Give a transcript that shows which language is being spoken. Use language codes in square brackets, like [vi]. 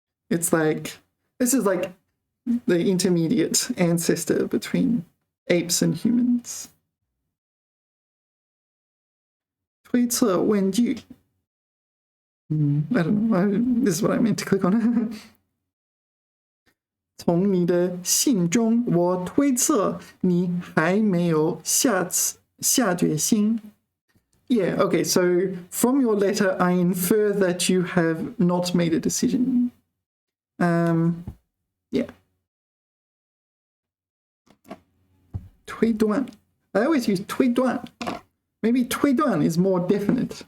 [en] This is like the intermediate ancestor between apes and humans. [zh] 推测问句 [en] I don't know. This is what I meant to click on. [zh] 从你的信中，我推测你还没有下决心。 [en] Yeah, okay, so from your letter, I infer that you have not made a decision. Yeah. 推断 I always use 推断 Maybe 推断 is more definite.